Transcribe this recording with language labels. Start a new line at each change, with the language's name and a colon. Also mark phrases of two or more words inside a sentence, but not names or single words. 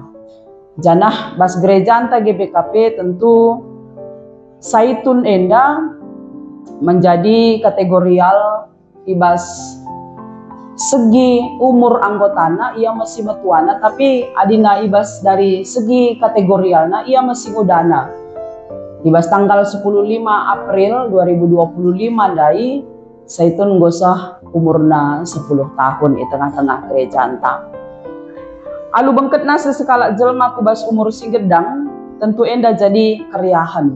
Batak Karo: Janah bas gereja anta GPKP tentu saitun enda menjadi kategorial ibas segi umur anggotana ia masih metuana tapi adina ibas
Indonesian: dari segi
Batak Karo: kategorialna ia masih mudana. Ibas tanggal 15 April 2025 dai saitun gosah umurna 10 tahun di tengah-tengah gereja anta. Alu bengketna sesekala jelma kubas umur singgedang tentu enda jadi keriahan.